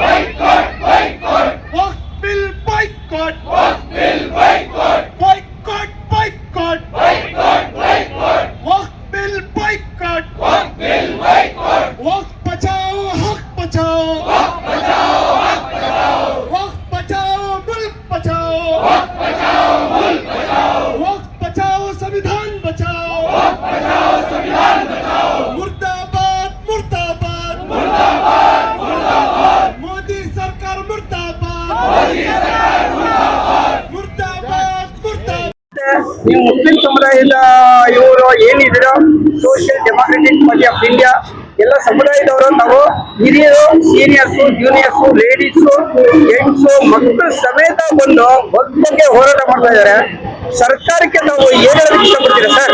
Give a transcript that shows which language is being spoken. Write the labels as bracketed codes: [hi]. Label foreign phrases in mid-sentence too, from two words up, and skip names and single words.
[hi] वक्फ [en] bill boycott, boycott boycott [hi] वक्फ [en] bill boycott, [hi] वक्फ बचाओ हक बचाओ, वक्फ बचाओ मुल्क बचाओ, वक्फ बचाओ संविधान बचाओ, मुर्दाबाद मुर्दाबाद मोदी सरकार मुर्दाबाद, मुर्दाबाद मुर्दाबाद। [kn] ನೀವು ಮುಸ್ಲಿಂ ಸಮುದಾಯದ ಇವರು ಏನಿದ್ರು ಸೋಷಿಯಲ್ ಡೆಮಾಕ್ರೆಟಿಕ್ ಪಾರ್ಟಿ ಆಫ್ ಇಂಡಿಯಾ ಎಲ್ಲ ಸಮುದಾಯದವರು ನಾವು ಹಿರಿಯರು, [en] seniors, juniors, ladies, gents, [kn] ಮಕ್ಕಳು ಸಮೇತ ಬಂದು ವಕ್ಫ್ ಬಗ್ಗೆ ಹೋರಾಟ ಮಾಡ್ತಾ ಇದ್ದಾರೆ. ಸರ್ಕಾರಕ್ಕೆ ನಾವು ಏನ್ ಹೇಳೋದಕ್ಕೆ ಇಷ್ಟಪಡ್ತೀರಾ ಸರ್?